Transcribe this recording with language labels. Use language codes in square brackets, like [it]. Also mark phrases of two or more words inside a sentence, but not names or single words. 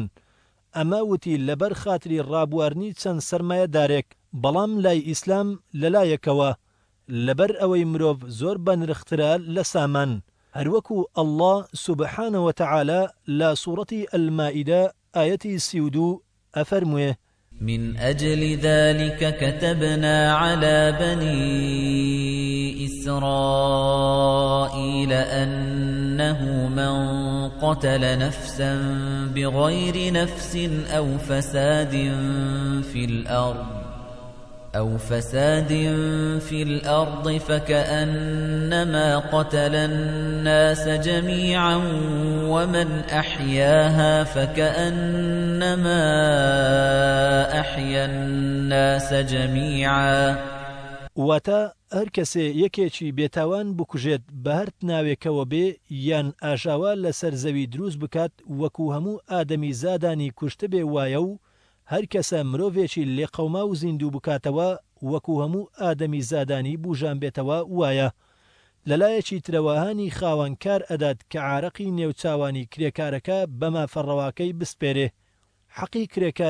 [ckb] ئەمە وتی لەبەر خاتری ڕابواردنی چەند سەرمایەدارێک. بەڵام لای ئیسلام لەلایەکەوە لەبەر ئەوەی مرۆڤ زۆر بەنرخترە لە سامان. هەروەکو [ar] ئەڵڵا سوبحانە وتەعالە [ckb] لە سوورەتی ئەلمائیدە ئایەتی 32 ئەفەرموێ: [ar] من أجل ذلك كتبنا على بني إسرائيل أنه من قتل نفسا بغير نفس أو فساد في الأرض أو فساد في الأرض فكأنما قتل الناس جميعا ومن أحياها فكأنما أحيا الناس جميعا [ckb] واتە هەر کەسێ یەکێکی بێتاوان بکوژێت بە هەر ناوێکەوە بێ یان ئاژاوا لەسەر زەوی دروست بکات وەکو هەموو ئادەمی زادانی کوشتە بێ وایە و هەر کەسە مرۆڤێکی لێقەوما و زیندوو بکاتەوە وەکو هەموو ئادەمی زادانی بوژان بێتەوە وایە لەلایەکی ترەوەهانی خاوەنکار ئەدات کە عارەقی نێوچاوانی کرێکارەکە بەما فەڕەواکەی بسپێرێ حەقی کرێکار